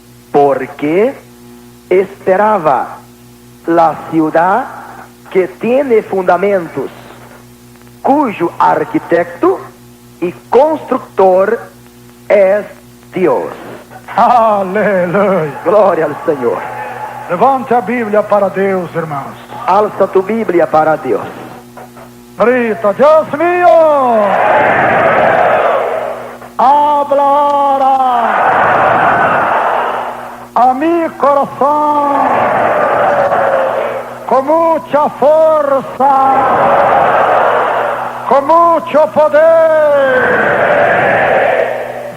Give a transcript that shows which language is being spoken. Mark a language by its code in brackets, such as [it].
[es] Porque esperaba la ciudad que tiene fundamentos, cuyo arquitecto y constructor es Dios. [pt] Aleluia. Glória ao Senhor. Levante a Bíblia para Deus, irmãos. [es] Alça tu Bíblia para Deus. Grita, Deus mío, habla ahora a mi corazón con mucha fuerza, con mucho poder.